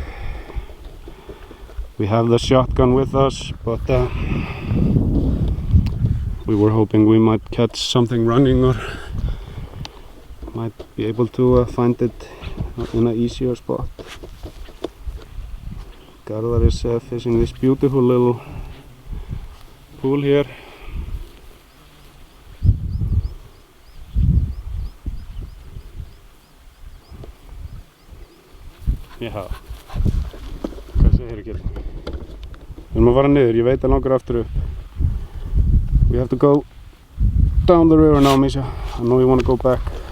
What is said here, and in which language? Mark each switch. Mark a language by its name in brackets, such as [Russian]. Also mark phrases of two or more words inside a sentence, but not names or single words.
[English] We have the shotgun with us, but we were hoping we might catch something running or might be able to find it in an easier spot. Garðar is fishing this beautiful little pool here. [Icelandic] Já, hvað segir ekki? Við erum að fara niður, ég veit að langar aftur upp. [English] We have to go down the river now, Misha. I know you want to go back.